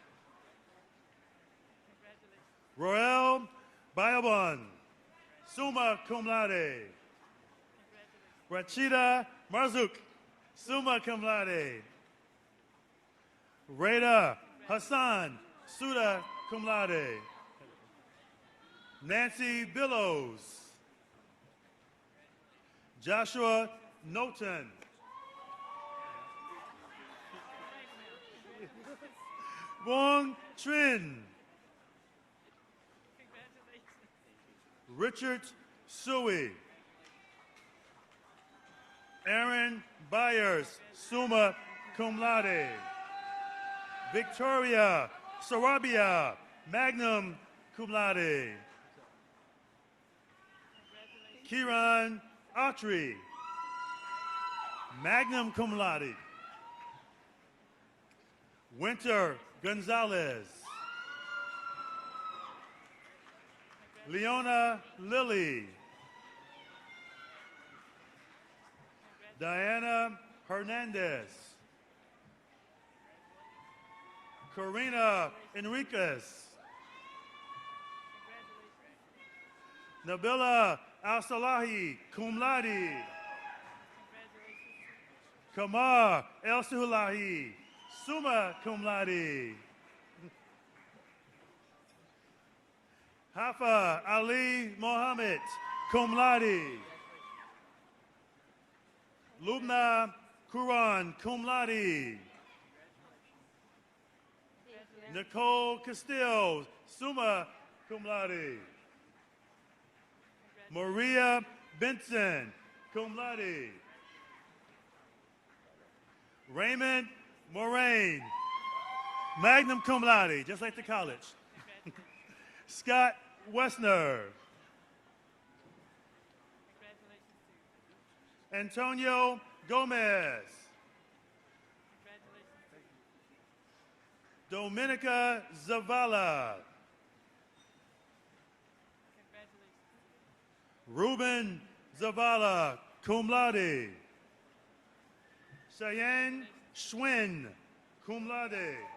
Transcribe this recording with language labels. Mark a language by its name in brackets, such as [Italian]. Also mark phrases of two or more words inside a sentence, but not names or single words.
[English] Roel Bayabon, [Latin] summa cum laude. [English] Rachida Marzuk, [Latin] summa cum laude. [English] Reda Hassan, [Latin] summa cum laude. [English] Nancy Billows. Joshua Noten. Wong Trin. Richard Sui. Aaron Byers, [Latin] summa cum laude. [English] Victoria Sarabia, [Latin] magnum cum laude. [English] Kiran Autry, [Latin] magnum cum laude. [English] Winter Gonzalez. Leona Lilly. Diana Hernandez. Karina Enriquez. Nabila Al-Salahi, [Latin] cum laude. [English] Kamar El-Suhulahi, [Latin] summa cum laude. [English] Hafa Ali Mohammed, [Latin] cum laude. [English] Lubna Quran, [Latin] cum laude. [English] Nicole Castillo, [Latin] summa cum laude. [English] Maria Benson, [Latin] cum laude. [English] Raymond Moraine, [Latin] magnum cum laude, [English] just like the college. Scott Wessner. Antonio Gomez. Dominica Zavala. Ruben Zavala, [Latin] cum laude. [English] Cheyenne Schwinn, [Latin] cum laude.